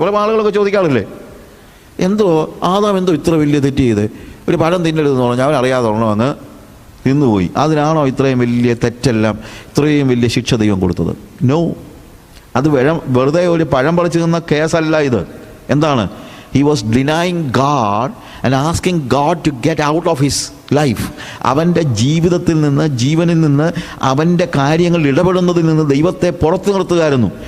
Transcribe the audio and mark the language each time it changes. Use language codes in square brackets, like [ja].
[ml] പല ആളുകളൊക്കെ ചോദിക്കാറില്ലേ, എന്തോ ആദാം എന്തോ ഇത്ര വലിയ തെറ്റ് ചെയ്ത് ഒരു പഴം തിന്നരുതെന്ന് പറഞ്ഞാൽ അവൻ അറിയാതെ അങ്ങ് തിന്നുപോയി. അതിനാണോ ഇത്രയും വലിയ തെറ്റെല്ലാം, ഇത്രയും വലിയ ശിക്ഷ ദൈവം കൊടുത്തത്? നോ, അത് വെറുതെ ഒരു പഴം പറിച്ചു തന്ന കേസല്ല ഇത്. എന്താണ്? [en] He was denying God and asking God to get out of his life. [ml] അവൻ്റെ ജീവിതത്തിൽ നിന്ന്, ജീവനിൽ നിന്ന്, അവൻ്റെ കാര്യങ്ങൾ ഇടപെടുന്നതിൽ നിന്ന് ദൈവത്തെ പുറത്തു നിർത്തുകയായിരുന്നു.